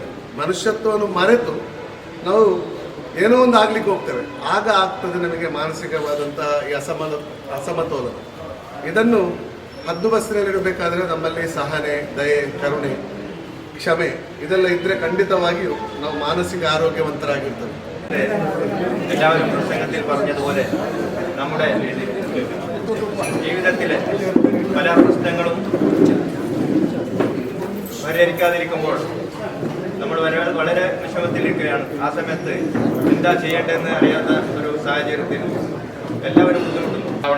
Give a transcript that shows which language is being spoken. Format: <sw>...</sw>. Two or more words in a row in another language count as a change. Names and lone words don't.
<kn>ಮನುಷ್ಯತ್ವವನ್ನು ಮರೆತು ನಾವು ಏನೋ ಒಂದು ಆಗ್ಲಿಕ್ಕೆ ಹೋಗ್ತೇವೆ. ಆಗ ಆಗ್ತದೆ ನಮಗೆ ಮಾನಸಿಕವಾದಂಥ ಈ ಅಸಮತೋಲನ. ಇದನ್ನು ಹದ್ದುಬಸ್ತಿನಲ್ಲಿಡಬೇಕಾದ್ರೆ ನಮ್ಮಲ್ಲಿ ಸಹನೆ, ದಯೆ, ಕರುಣೆ, ಕ್ಷಮೆ ಇದೆಲ್ಲ ಇದ್ದರೆ ಖಂಡಿತವಾಗಿಯೂ ನಾವು ಮಾನಸಿಕ ಆರೋಗ್ಯವಂತರಾಗಿರ್ತೇವೆ.</kn> <ml>എല്ലാവരും പ്രസംഗത്തിൽ പറഞ്ഞതുപോലെ നമ്മുടെ ജീവിതത്തിലെ പല പ്രശ്നങ്ങളും പരിഹരിക്കാതിരിക്കുമ്പോൾ നമ്മൾ വളരെ വിഷമത്തിലിരിക്കുകയാണ്. ആ സമയത്ത് എന്താ ചെയ്യേണ്ടതെന്ന് അറിയാത്ത ഒരു സാഹചര്യത്തിൽ എല്ലാവരും ബുദ്ധിമുട്ടുന്നു.</ml>